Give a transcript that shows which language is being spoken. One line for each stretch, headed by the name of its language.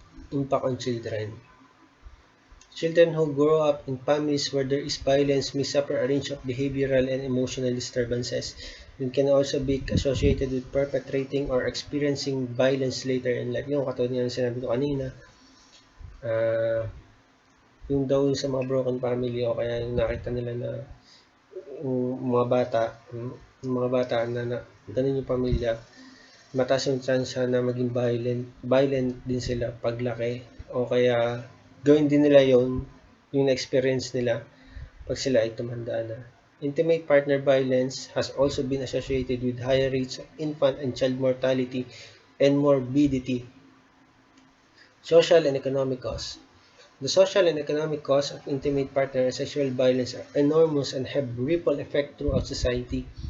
English: Impact on children. Children who grow up in families where there is violence may suffer a range of behavioral and emotional disturbances and can also be associated with perpetrating or experiencing violence later in life.
Filipino: Yung katulad nga ng sinabi ko kanina, yung daw sa mga broken family o kaya yung nakita nila na yung mga bata na ganun yung pamilya, mataas yung chance na maging violent din sila paglaki o kaya gawin din nila yung na-experience nila pag sila ay tumanda na.
English: Intimate partner violence has also been associated with higher rates of infant and child mortality and morbidity. Social and economic costs. The social and economic costs of intimate partner and sexual violence are enormous and have ripple effect throughout society.